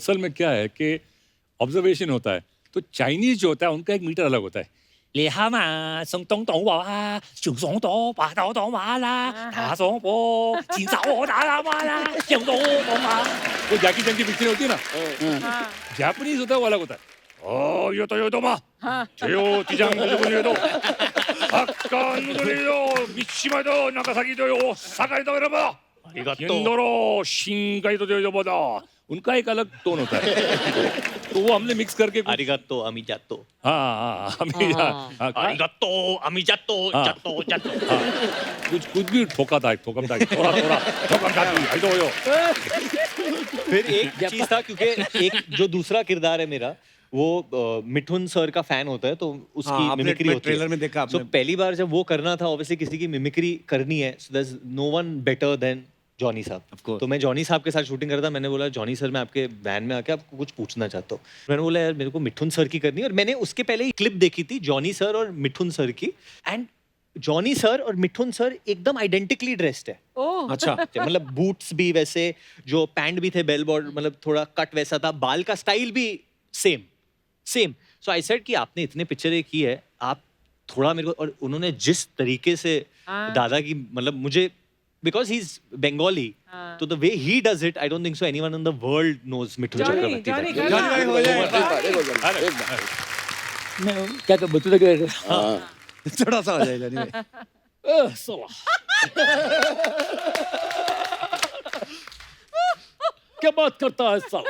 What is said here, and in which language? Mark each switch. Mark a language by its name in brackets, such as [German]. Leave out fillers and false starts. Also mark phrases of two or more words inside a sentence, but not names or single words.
[Hindi] असल में क्या है कि ऑब्जर्वेशन होता है, तो चाइनीज जो होता है उनका एक मीटर अलग होता है। वो जैकी चैन की पिक्चर होती है ना, जापानीज होता है वो अलग होता है। ओ यो तो मा 제요 디장군요 학간군요 미치마도 나가사기도요 사가이도 여러분 인도로 신가이도 여러분, उनका एक अलग टोन होता है। तो वो हमने मिक्स करके आरिगातो अमिजातो, 아리가또 아미자또 자또 자또 कुछ भी ठोका था थोड़ा ठोकम जाती आइदोयो। फिर एक चीज था, क्योंकि एक जो दूसरा किरदार है मेरा, वो मिठुन सर का फैन होता है तो उसकी मिमिक्री होती है। ट्रेलर में देखा आपने। So, पहली बार जब वो करना था, ऑब्वियसली किसी की मिमिक्री करनी है, [English] So there is no one better than Johnny sahab. [Hindi] तो मैं जॉनी साहब के साथ शूटिंग कर रहा था, मैंने बोला जॉनी सर मैं आपके वैन में आके आपको कुछ पूछना चाहता हूँ। मैंने बोला यार मेरे को मिठुन सर की करनी है, और मैंने उसके पहले ही क्लिप देखी थी जॉनी सर और मिठुन सर की, एंड जॉनी सर और मिठुन सर एकदम [English] identically dressed [Hindi] है। अच्छा, मतलब बूट्स भी वैसे, जो पैंट भी थे [English] bell border, [Hindi] मतलब थोड़ा कट वैसा था, बाल का स्टाइल भी सेम। [English] So I said [Hindi] कि आपने इतने पिक्चरें की है, आप थोड़ा मेरे को, और उन्होंने जिस तरीके से दादा की, मतलब मुझे, [English] because he is Bengali, [Hindi] तो [English] the way he does it, I don't think so anyone in the world knows Mithun Chakraborty. [Hindi] मैं क्या कर बच्चों तक थोड़ा सा हो जाएगा नहीं। क्या बात करता है साला?